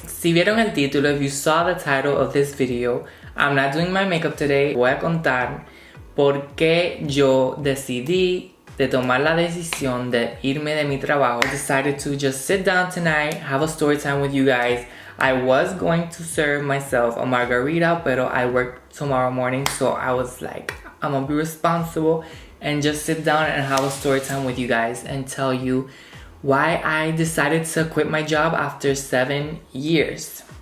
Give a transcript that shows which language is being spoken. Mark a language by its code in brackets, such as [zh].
[es] Si vieron el título, [en] if you saw the title of this video, I'm not doing my makeup today. [es] Voy a contar por qué yo decidí de tomar la decisión de irme de mi trabajo. [en] I decided to just sit down tonight, have a story time with you guys. I was going to serve myself a margarita, [es] pero [en] I work tomorrow morning, so I was like, I'm gonna be responsible and just sit down and have a story time with you guys and tell you why I decided to quit my job after 7 years.